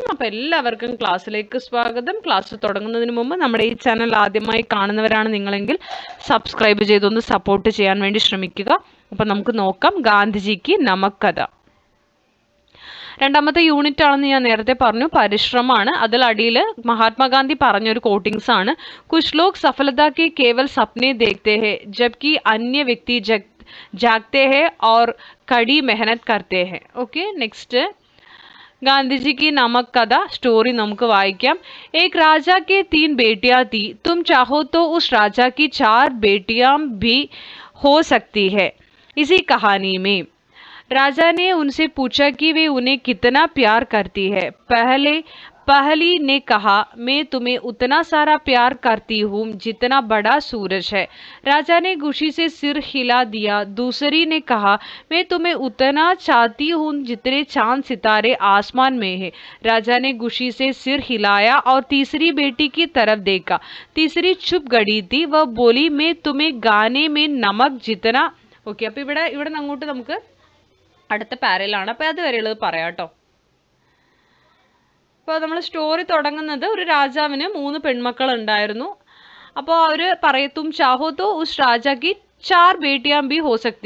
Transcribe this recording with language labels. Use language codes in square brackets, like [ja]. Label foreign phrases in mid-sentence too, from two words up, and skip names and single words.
[ml] അപ്പോൾ എല്ലാവർക്കും ക്ലാസ്സിലേക്ക് സ്വാഗതം. ക്ലാസ് തുടങ്ങുന്നതിന് മുമ്പ് നമ്മുടെ ഈ ചാനൽ ആദ്യമായി കാണുന്നവരാണ് നിങ്ങളെങ്കിൽ സബ്സ്ക്രൈബ് ചെയ്തൊന്ന് സപ്പോർട്ട് ചെയ്യാൻ വേണ്ടി ശ്രമിക്കുക. അപ്പോൾ നമുക്ക് നോക്കാം ഗാന്ധിജിക്ക് നമക് കഥ. 2ാമത്തെ യൂണിറ്റ് ആണെന്ന് ഞാൻ നേരത്തെ പറഞ്ഞു, പരിശ്രമമാണ്. അതിൽ അടിയിൽ മഹാത്മാഗാന്ധി പറഞ്ഞൊരു കോട്ടിങ്സ് ആണ്. [hi] कुछ लोग सफलता के केवल सपने देखते हैं जबकि अन्य व्यक्ति जागते हैं और कड़ी मेहनत करते हैं. [en] OK, next [hi] गांधी की नमक कथा स्टोरी [ml] നമുക്ക് വായിക്കാം. [hi] एक राजा के 3 बेटियां थी. तुम चाहो तो उस राजा की 4 बेटियां भी हो सकती है. इसी कहानी में राजा ने उनसे पूछा कि वे उन्हें कितना प्यार करती है. पहली ने कहा, मैं तुम्हें उतना सारा प्यार करती हूँ जितना बड़ा सूरज है. राजा ने खुशी से सिर हिला दिया. दूसरी ने कहा, मैं तुम्हें उतना चाहती हूँ जितने चांद सितारे आसमान में है. राजा ने खुशी से सिर हिलाया और तीसरी बेटी की तरफ देखा. तीसरी चुप गड़ी थी. वह बोली, मैं तुम्हें गाने में नमक जितना. [ml] ഓക്കെ, അപ്പോൾ ഇവിടെ അങ്ങോട്ട് നമുക്ക് അടുത്ത പാരയിലാണ്. അപ്പോൾ അതുവരെയുള്ളത് പറയാം കേട്ടോ. അപ്പോൾ നമ്മൾ സ്റ്റോറി തുടങ്ങുന്നത്, ഒരു രാജാവിന് 3 പെൺമക്കൾ ഉണ്ടായിരുന്നു. അപ്പോൾ അവർ പറയത്തും [hi] चाहो तो उस राजा के 4 बेटियां भी हो सकती.